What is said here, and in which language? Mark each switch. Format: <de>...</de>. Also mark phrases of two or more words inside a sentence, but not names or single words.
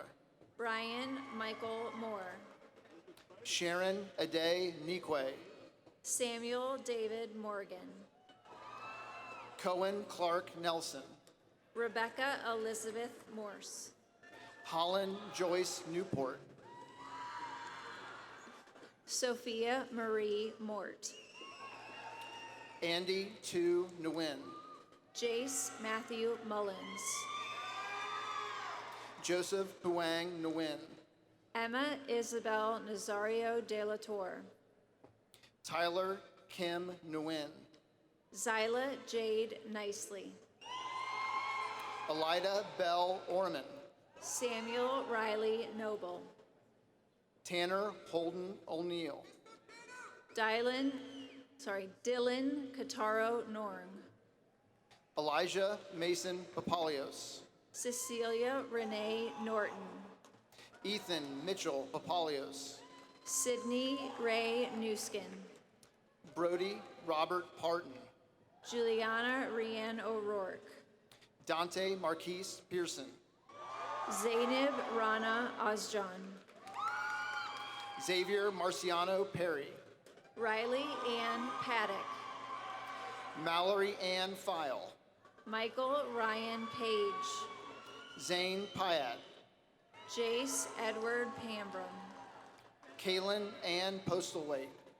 <en>Brian Michael Moore. Sharon Ade Nikwe. Samuel David Morgan. Cohen Clark Nelson. Rebecca Elizabeth Morse. Holland Joyce Newport. Sophia Marie Mort. Andy Tu Nguyen. Jace Matthew Mullins. Joseph Huang Nguyen. Emma Isabel Nazario de la Torre. Tyler Kim Nguyen. Zyla Jade Nicely. Elida Bell Orman. Samuel Riley Noble. Tanner Holden O'Neill. Dylan Kataro Norng. Elijah Mason Papalios. Cecilia Renee Norton. Ethan Mitchell Papalios. Sydney Ray Newskin. Brody Robert Parton. Juliana Rianne O'Rourke. Dante Marquise Pearson. Zainab Rana Ozjan. Xavier Marciano Perry. Riley Ann Paddock. Mallory Ann File. Michael Ryan Page. Zane Pyatt. Jace Edward Pambrum. Kaylin Ann Postlethwaite.</en>